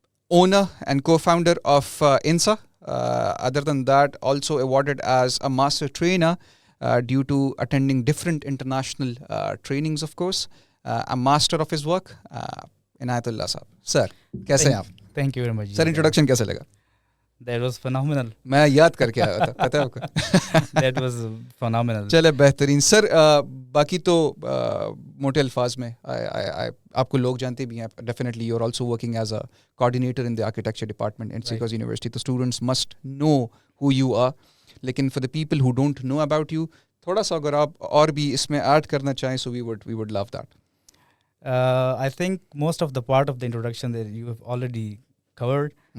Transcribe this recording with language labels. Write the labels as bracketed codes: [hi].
[en] Owner and co-founder of INSA. Other than that, also awarded as a master trainer due to attending different international trainings, of course. A master of his work, Inayatullah Sahab. [ur] Sir, kaise hain aap? [en] Thank you very much. [ur] Sir, introduction kaise laga? [en] That was phenomenal. [ur] میں یاد کر کے آیا تھا, پتہ ہے آپ کو. [en] That was phenomenal. [ur] چلے بہترین. سر باقی تو موٹے الفاظ میں آپ کو لوگ جانتے بھی ہیں. [en] Definitely you are also working as a coordinator in the architecture department in CCOS university. تو students must know who you are, لیکن for the people who don't know about you, [ur] تھوڑا سا اگر آپ اور بھی اس میں ایڈ کرنا چاہیں, [en] So we would love that. I think most of the part of the introduction that you have already covered.